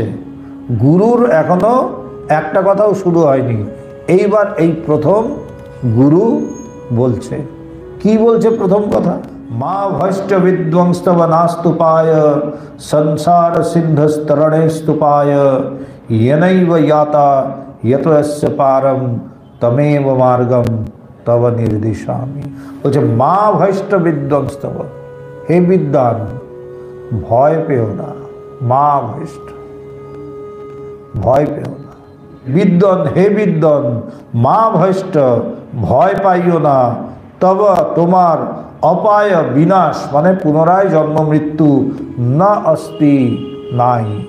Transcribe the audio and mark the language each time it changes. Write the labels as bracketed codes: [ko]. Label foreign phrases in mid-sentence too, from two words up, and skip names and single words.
[bn] গুরুর এখনো একটা কথাও শুরু হয়নি। এইবার এই প্রথম গুরু বলছে। কি বলছে প্রথম কথা? [sa] মা ভষ্ট বিধ্বংস্তব নাস্তুপায় সংসার সিন্ধস্তরণে স্তূপায় येनैव याता यतस्य पारम तमेव मार्गम तव निर्दिशामि। [bn] বলছে [sa] মা ভষ্ট বিধ্বংস্তব, [bn] হে বিদ্বান ভয় পেও না। [sa] মা ভষ্ট, [bn] ভয় পেও না। বিদ্বান, হে বিদ্বান, [sa] মা ভষ্ট, [bn] ভয় পাইও না। তব, তোমার, অপায় বিনাশ মানে পুনরায় জন্ম মৃত্যু, [sa] না অস্তি [bn] নাই।